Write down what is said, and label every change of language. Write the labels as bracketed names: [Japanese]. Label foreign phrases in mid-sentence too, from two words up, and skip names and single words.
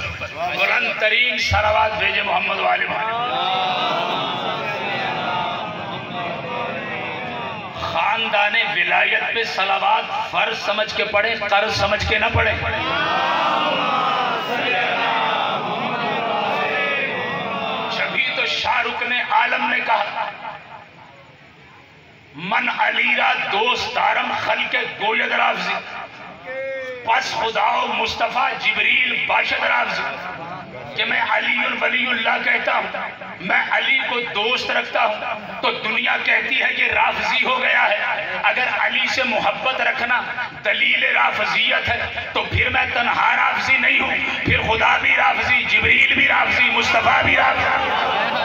[Urdu] بلند ترین صلوات بھیجے محمد والے خاندان ولایت پہ صلوات فرض سمجھ کے پڑھیں، قرض سمجھ کے نہ پڑھیں۔ جبھی تو شاہ رخ نے عالم نے کہا [Persian] من علی را دوست دارم خلق گوید رافضی، پس خدا و مصطفیٰ جبریل باشد رافضی، [Urdu] کہ میں علی ولی اللہ کہتا ہوں، میں علی کو دوست رکھتا ہوں تو دنیا کہتی ہے کہ رافضی ہو گیا ہے۔ اگر علی سے محبت رکھنا دلیل رافضیت ہے تو پھر میں تنہا رافضی نہیں ہوں، پھر خدا بھی رافضی، جبریل بھی رافضی، مصطفیٰ بھی رافضی۔